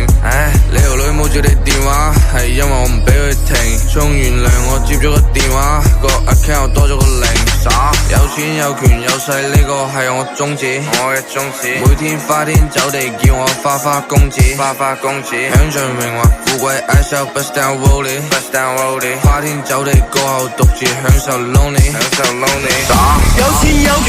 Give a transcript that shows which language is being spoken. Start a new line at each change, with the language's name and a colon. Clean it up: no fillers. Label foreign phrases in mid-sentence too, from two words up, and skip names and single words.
Cantonese: 你條女冇接你電話，係因為我唔俾佢停。衝完涼我接咗個電話，個 account 多咗個零。耍有錢有權有勢，呢個係我宗旨，我嘅宗旨。每天花天酒地，叫我花花公子，花花公子。享盡榮華富貴 ，
English: I shall bust down rollie， bust down rollie。
Cantonese: 花天酒地過後獨自享受 lonely， 享受 lonely。有錢